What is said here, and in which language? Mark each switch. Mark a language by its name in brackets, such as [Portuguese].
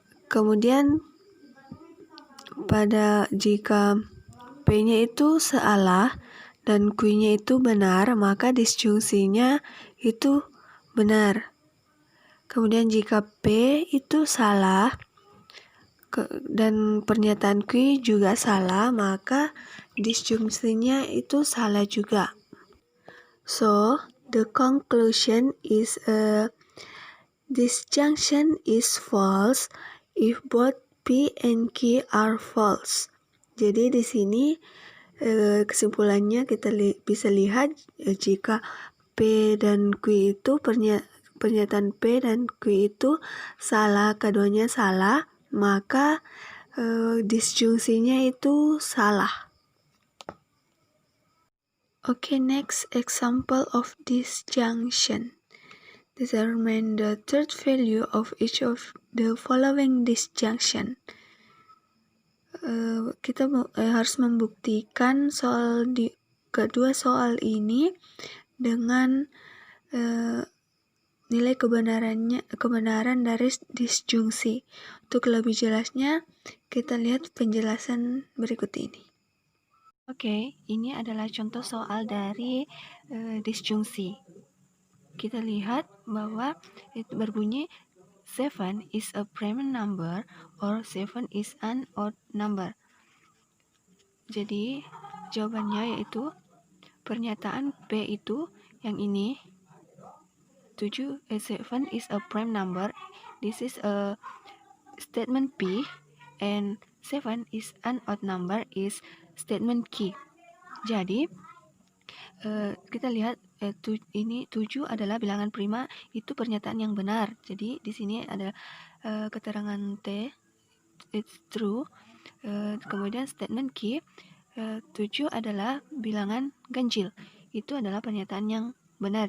[Indonesian] Kemudian jika P-nya itu salah dan Q-nya itu benar, maka disjungsinya itu benar. Kemudian jika P itu salah dan pernyataan Q juga salah, maka disjungsinya itu salah juga. [English] So, the conclusion is disjunction is false if both P and Q are false. [Indonesian] Jadi di sini kesimpulannya kita bisa lihat jika P dan Q itu pernyataan P dan Q itu salah, keduanya salah, maka disjungsinya itu salah. [English] Okay, next example of disjunction. Determine the third value of each of the following disjunction. [Indonesian] Kita harus membuktikan kedua soal ini dengan nilai kebenaran dari disjungsi. Untuk lebih jelasnya, kita lihat penjelasan berikut ini. Oke, ini adalah contoh soal dari disjungsi. Kita lihat bahwa itu berbunyi [English] 7 is a prime number or 7 is an odd number. [Indonesian] Jadi jawabannya yaitu pernyataan P itu yang ini [English] 7 is a prime number. This is a statement P and 7 is an odd number is statement Q. [Indonesian] Jadi kita lihat ini 7 adalah bilangan prima, itu pernyataan yang benar. Jadi di sini ada keterangan T, [English] it's true. [Indonesian] Kemudian statement Q, 7 adalah bilangan ganjil, itu adalah pernyataan yang benar.